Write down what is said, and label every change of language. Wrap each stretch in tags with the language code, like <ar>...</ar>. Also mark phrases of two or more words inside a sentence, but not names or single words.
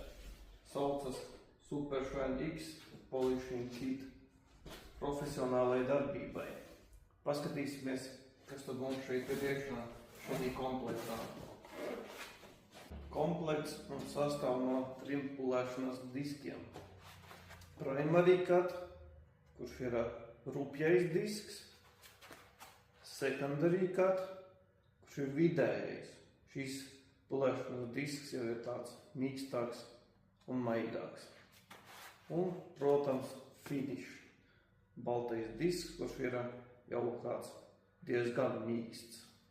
<lv>Saucas Super Shine X Polishing Kit profesionālai darbībai. Paskatīsimies, kas tad mums šeit ir iekšā šajā komplektā. Komplekts mums sastāv no 3 pūlēšanās diskiem.</lv> <en>Primary cut,</en> <lv>kurš ir rupjais disks.</lv> <en>Secondary cut,</en> <lv>kurš ir vidējais. Šīs pūlēšanās disks jau ir tāds mīkstāks un maigāks. Un, protams, finish. Baltais disks, kurš ir jau tāds diezgan mīksts.</lv>